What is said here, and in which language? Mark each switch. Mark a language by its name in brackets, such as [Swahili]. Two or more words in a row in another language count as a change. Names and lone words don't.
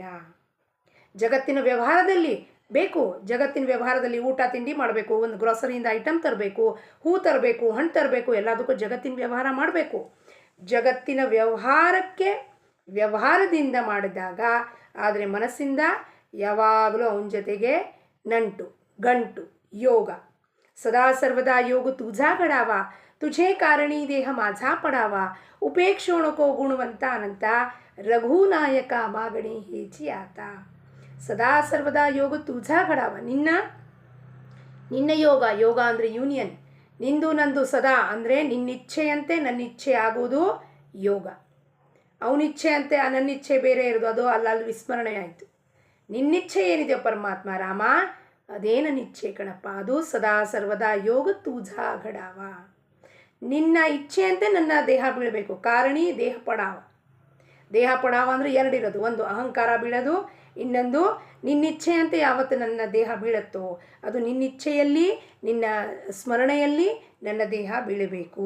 [Kannada] ಜಗತ್ತಿನ ವ್ಯವಹಾರದಲ್ಲಿ ಬೇಕು, ಜಗತ್ತಿನ ವ್ಯವಹಾರದಲ್ಲಿ ಊಟ ತಿಂಡಿ ಮಾಡಬೇಕು, ಒಂದು ಗ್ರೋಸರಿಯಿಂದ ಐಟಮ್ ತರಬೇಕು, ಹೂ ತರಬೇಕು, ಹಣ್ಣು ತರಬೇಕು, ಎಲ್ಲದಕ್ಕೂ ಜಗತ್ತಿನ ವ್ಯವಹಾರ ಮಾಡಬೇಕು. ಜಗತ್ತಿನ ವ್ಯವಹಾರದಿಂದ ಮಾಡಿದಾಗ, ಆದರೆ ಮನಸ್ಸಿಂದ ಯಾವಾಗಲೂ ಅವನ ಜೊತೆಗೆ ನಂಟು ಗಂಟು ಯೋಗ. [Marathi] सदा सर्वदा योग तुझा घडावा, तुझे कारणी देह माझा पडावा, उपेक्षो नको गुणवंता अनंता, रघुनायक मागणे हेचि आता. सदा सर्वदा योग ತುझा घडावा, [Kannada] ನಿನ್ನ ಯೋಗ ಅಂದರೆ ಯೂನಿಯನ್, ನಿಂದು ನಂದು ಸದಾ ಅಂದರೆ ನಿನ್ನಿಚ್ಛೆಯಂತೆ ನನ್ನ ಇಚ್ಛೆ ಆಗುವುದು ಯೋಗ. ಅವನಿಚ್ಛೆಯಂತೆ ನನ್ನಿಚ್ಛೆ ಬೇರೆ ಇರೋದು, ಅದು ಅಲ್ಲಿ ವಿಸ್ಮರಣೆ ಆಯಿತು. ನಿನ್ನಿಚ್ಛೆ ಏನಿದೆಯೋ ಪರಮಾತ್ಮ ರಾಮ, ಅದೇ ನನ್ನ ಇಚ್ಛೆ ಕಣಪ್ಪ. [Marathi] ಅದು सदा सर्वदा योग ತುझा घडावा. [Kannada] ನಿನ್ನ ಇಚ್ಛೆಯಂತೆ ನನ್ನ ದೇಹ ಬೀಳಬೇಕು. [Marathi] कारणी देह पडावा [Kannada] ಅಂದರೆ ಎರಡಿರೋದು, ಒಂದು ಅಹಂಕಾರ ಬೀಳೋದು, ಇನ್ನೊಂದು ನಿನ್ನಿಚ್ಛೆಯಂತೆ ಯಾವತ್ತು ನನ್ನ ದೇಹ ಬೀಳುತ್ತೋ ಅದು ನಿನ್ನಿಚ್ಛೆಯಲ್ಲಿ, ನಿನ್ನ ಸ್ಮರಣೆಯಲ್ಲಿ ನನ್ನ ದೇಹ ಬೀಳಬೇಕು.